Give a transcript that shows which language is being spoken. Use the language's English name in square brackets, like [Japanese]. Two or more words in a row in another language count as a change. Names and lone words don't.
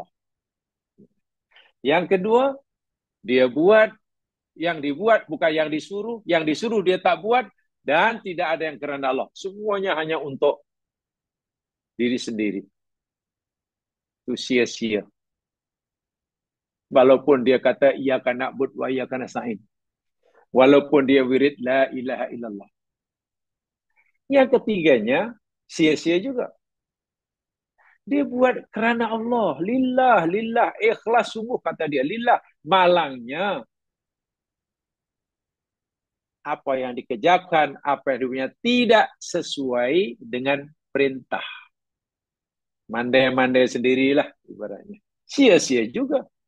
[Malay] Yang kedua, dia buat, yang dibuat bukan yang disuruh dia tak buat, dan tidak ada yang kerana Allah. Semuanya hanya untuk diri sendiri. Itu sia-sia. Walaupun dia kata, [Arabic] إياك نعبد وإياك نستعين. [Malay] Walaupun dia wirid, [Arabic] لا إله إلا الله. [Malay] Yang ketiganya, sia-sia juga. Dia buat kerana Allah. [Arabic] لله، لله. [Malay] Ikhlas sungguh kata dia. Lillah. Malangnya, apa yang dikerjakan, apa yang dia punya, tidak sesuai dengan perintah. Mandai-mandai sendirilah ibaratnya. Sia-sia juga.